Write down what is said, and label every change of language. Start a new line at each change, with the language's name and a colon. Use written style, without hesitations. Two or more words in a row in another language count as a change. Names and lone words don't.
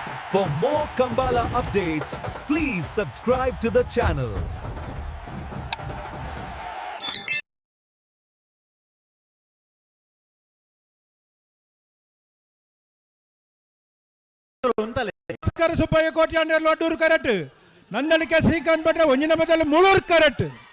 English: For more Kambala updates, please subscribe to the channel.
Tulu: ಸುಬ್ಬಯ್ಯ ಕೋಟ್ಯಾಂಡ್ರೆ ಲೊಡ್ಡೂರು ಕರೆಕ್ಟ್ ನಂದಳಿಕೆ ಶ್ರೀಕಾಂತ್ ಭಟ್ರೆ ಒಂಜಿನ ಬದಲು ಮುಳೂರು ಕರೆಕ್ಟ್